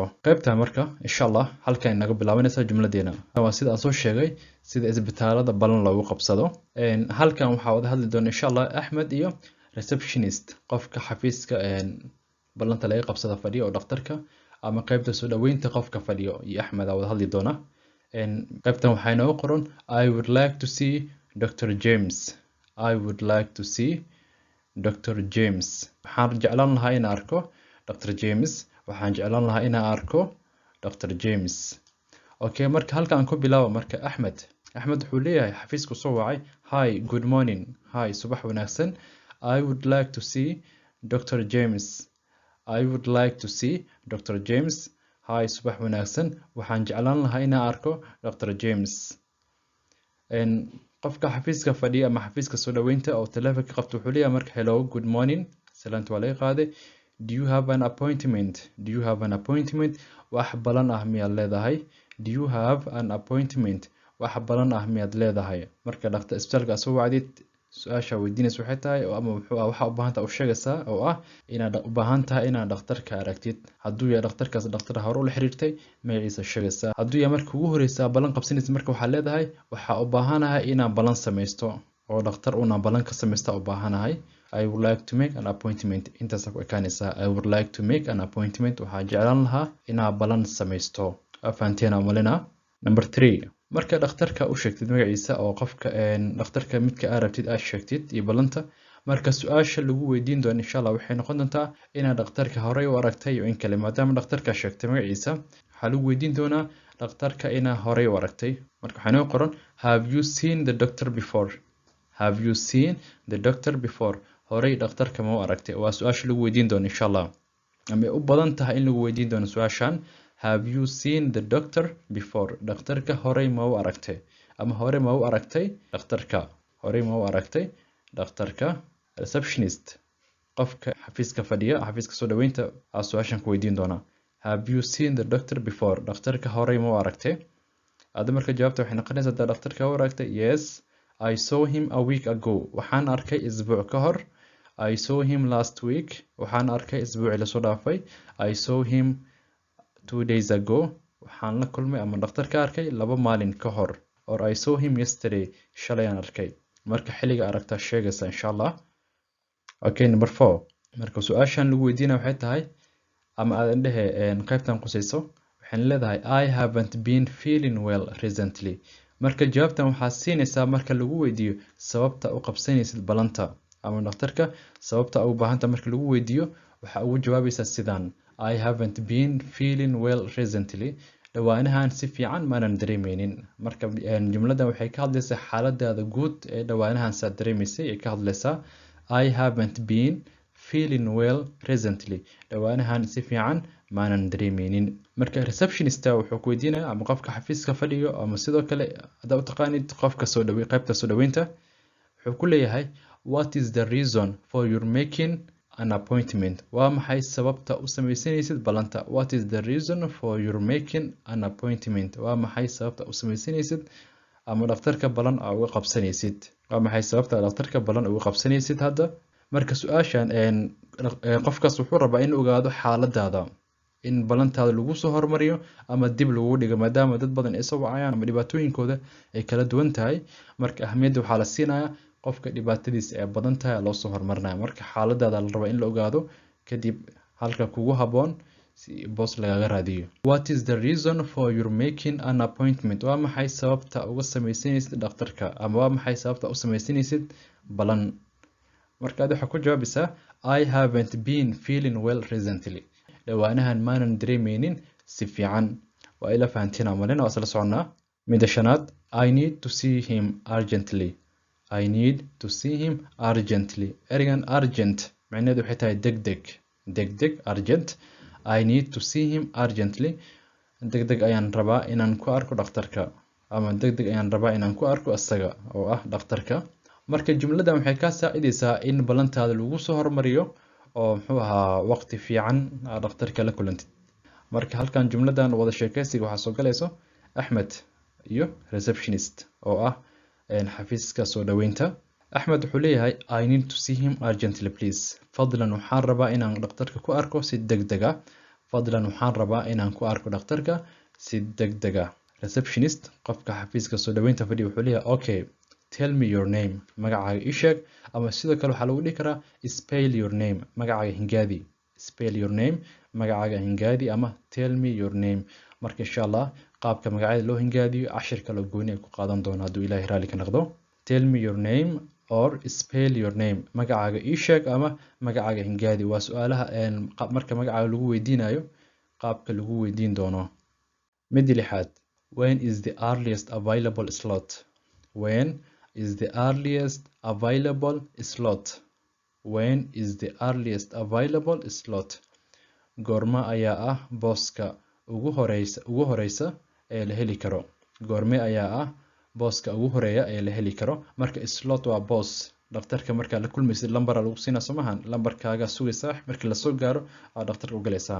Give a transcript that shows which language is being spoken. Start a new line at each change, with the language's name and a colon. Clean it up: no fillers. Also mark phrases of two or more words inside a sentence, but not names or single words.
Somali: qaybtan marka insha Allah halkan inaga bilaabanaysa jumladeena waa sida aan soo sheegay sida isbitaalada balan loogu qabsado. halkan waxaa wada hadli doona insha Allah Ahmed iyo receptionist qofka xafiiska balanta laga qabsada fadhiyo oo dhakhtarka ama qaybta soo dhaweynta qofka fadhiyo iyo Ahmed wada hadli doona. qaybtan waxay noo qoran
English: I would like to see Dr. James. I would like to see Dr. James.
Somali: waxaan jeclaan lahaa inaan arko Dr. James. waxaan jeclaan lahaa inaan arko Dr. James. Okay, marka halkaan ku bilaabo marka Ahmed wuxuu leeyahay xafiisku soo wacay.
English: Hi, good morning. Hi,
Somali: subax wanaagsan.
English: I would like to see Dr. James. I would like to see Dr. James. Hi,
Somali: subax wanaagsan. waxaan jeclaan lahaa inaan arko Dr. James. qofka xafiiska fadhiya ama xafiiska soo dhaweynta oo taleefanka qabto wuxuu leeyahay marka
English: hello, good morning.
Somali: salaanta waa laga qaaday.
English: Do you have an appointment? Do you have an appointment?
Somali: wax balan ah miyaad leedahay?
English: Do you have an appointment?
Somali: wax balan ah miyaad leedahay? marka dhakhtar isbitaalka soo wacdid su-aasha weydiinaysa waxay tahay ama waxa u baahan tahay u sheegaysaa oo ah inaad u baahan tahay inaad dhakhtarka aragtid. hadduu yahay dhakhtarkaas dhakhtar hore u la xiriirtay magaciisa sheegaysaa. hadduu yahay markii ugu horeysa balan qabsanaysa marka waxaa leedahay waxaa u baahanahay inaan balan samaysto oo dhakhtar una balan ka samaysta u baahanahay.
English: I would like to make an appointment.
Somali: intaas ku ekaanaysaa
English: I would like to make an appointment.
Somali: waxaa jeclaan lahaa inaan balan samaysto. afaanteena malina. Number 3 marka dhakhtarka u sheegtid magaciisa oo qofka dhakhtarka midka aad rabtid aad sheegtid iyo balanta marka su-aasha lagu weydiin doono insha Allah waxay noqon doontaa inaad dhakhtarka horey u aragtay iyo in kale maadaama dhakhtarka sheegtay magaciisa waxaa lagu weydiin doonaa dhakhtarka inaad horey u aragtay. marka waxaa noo qoran
English: have you seen the doctor before? Have you seen the doctor before?
Somali: horey dhakhtarka ma u aragtay waa su-aasha lagu weydiin doono insha Allah ama u badan tahay in lagu weydiin doono su-aashan
English: have you seen the doctor before?
Somali: dhakhtarka horey ma u aragtay ama horey ma u aragtay dhakhtarka horey ma u aragtay dhakhtarka. receptionist qofka xafiiska fadhiya xafiiska soo dhaweynta aa su-aashan ku weydiin doona
English: have you seen the doctor before?
Somali: dhakhtarka horey ma u aragtay. aad marka jawaabta waxay noqonaysaa hadaa dhakhtarka u aragtay
English: yes I saw him a week ago.
Somali: waxaan arkay isbuuc ka hor.
English: I saw him last week.
Somali: waxaan arkay isbuucii lasoo dhaafay.
English: I saw him 2 days ago.
Somali: waxaan la kulmay ama dhakhtarka arkay 2 maalin ka hor.
English: or I saw him yesterday.
Somali: shalay aan arkay. marka xilliga aragtaa sheegaysa insha Allah. Okay, number 4 marka su-aashan lagu weydiinaa waxay tahay ama aad dhahe qaybtan qusayso waxaan leedahay
English: I haven't been feeling well recently.
Somali: marka jawaabtan waxaa siinaysaa marka lagu weydiiyo sababta u qabsanaysid balanta ama dhakhtarka sababta u baahanta marka lagu weydiiyo waxa ugu jawaabaysaa sidan
English: I haven't been feeling well recently.
Somali: dhawaanahan si fiican maanan dareemeynin. marka jumladan waxay ka hadlaysaa xaaladaada guud ee dhawaanahan saad dareemaysay ee ka hadlaysaa
English: I haven't been feeling well recently.
Somali: dhawaanahan si fiican maanan dareemeynin. marka receptionist wuxuu ku weydiinayaa ama qofka xafiiska fadhiyo ama sidoo kale hadaa u taqaanid qofka soo dhaweey qaybta soo dhaweynta wuxuu ku leeyahay
English: what is the reason for your making an appointment?
Somali: waa maxay sababta u samaysanaysid balanta?
English: what is the reason for your making an appointment?
Somali: waa maxay sababta u samaysanaysid ama dhakhtarka balan uga qabsanaysid? waa maxay sababta dhakhtarka balan uga qabsanaysid? hadda marka su-aashan qofkaas wuxuu rabaa in ogaado xaaladaada in balantaada lagu soo hormariyo ama dib lagu dhigo maadaama dad badan ay soo wacayaan ama dhibaatooyinkooda ay kala duwan tahay. Marka ahmiyadda waxaa la siinayaa qofka dhibaatadiisa ay badan tahay loo soo hormarinaya. Marka xaaladaada la rabaa in la ogaado kadib halka kugu habboon si boos lagaga raadiyo.
English: What is the reason for your making an appointment?
Somali: Waa maxay sababta uga samaysanaysid dhakhtarka ama waa maxay sababta u samaysanaysid balan? Marka aad waxaa ku jawaabaysaa
English: I haven't been feeling well recently.
Somali: Dhawaanahan maanan dareemeynin si fiican. Waa ila fahantiin amalina waa isla soconaa. Midda shanaad
English: I need to see him urgently. I need to see him urgently.
Somali: Erigan urgent macnaheedu waxay tahay degdeg urgent.
English: I need to see him urgently.
Somali: Degdeg ayaan rabaa inaan ku arko dhakhtarka ama degdeg ayaan rabaa inaan ku arko asaga oo ah dhakhtarka. Marka jumladan waxay ka saacidaysaa in balantaada lagu soo hormariyo oo muxuu ahaa waqti fiican aad dhakhtarka la kulantid. Marka halkan jumladan wada sheekaysiga waxaa soo galayso Axmed iyo receptionist oo ah xafiiska soo dhaweynta. Axmed wuxuu leeyahay
English: I need to see him urgently please.
Somali: Fadlan waxaan rabaa inaan dhakhtarka ku arko si degdeg ah. Fadlan waxaan rabaa inaan ku arko dhakhtarka si degdeg ah. Receptionist qofka xafiiska soo dhaweynta fadhiya wuxuu leeyahay
English: okay, tell me your name.
Somali: Magacaaga ii sheeg ama sidoo kale waxaa lagu dhihi karaa
English: spell your name.
Somali: Magacaaga hingaadi.
English: Spell your name.
Somali: Magacaaga hingaadi ama
English: tell me your name.
Somali: Marka insha Allah qaabka magacyada loo hingaadiyo cashirka la gooni ay ku qaadan doona hadduu Ilaahay raali ka noqdo.
English: Tell me your name or spell your name.
Somali: Magacaaga ii sheeg ama magacaaga hingaadi. Waa su'aalaha marka magacaaga lagu weydiinayo qaabka lagu weydiin doono. Midda lixaad
English: when is the earliest available slot? When is the earliest available slot? When is the earliest available slot?
Somali: Goorma ayaa ah booska ugu horeysa ee la heli karo. Goorma ayaa ah booska ugu horeeya ee la heli karo. Marka slot waa boos. Dhakhtarka marka la kulmaysid lambar lagu siinaa somahan. Lambarkaaga sugaysaa markii la soo gaaro aad dhakhtarka u galaysaa.